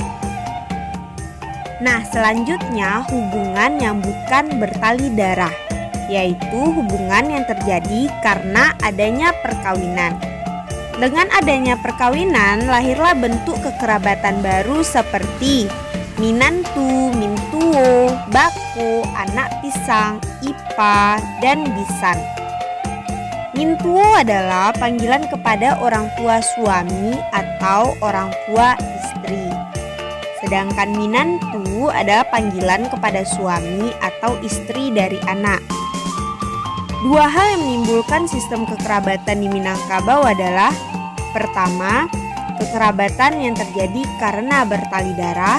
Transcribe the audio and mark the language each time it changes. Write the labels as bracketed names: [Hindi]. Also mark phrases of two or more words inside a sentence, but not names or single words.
[Indonesian] Nah, selanjutnya hubungan yang bukan bertali darah, yaitu hubungan yang terjadi karena adanya perkawinan. Dengan adanya perkawinan, lahirlah bentuk kekerabatan baru seperti minantu, mintuo, bako, anak pisang, ipa, dan bisan. Mintuo adalah panggilan kepada orang tua suami atau orang tua istri. Sedangkan minantu adalah panggilan kepada suami atau istri dari anak. Dua hal yang menimbulkan sistem kekerabatan di Minangkabau adalah: pertama, kekerabatan yang terjadi karena bertali darah.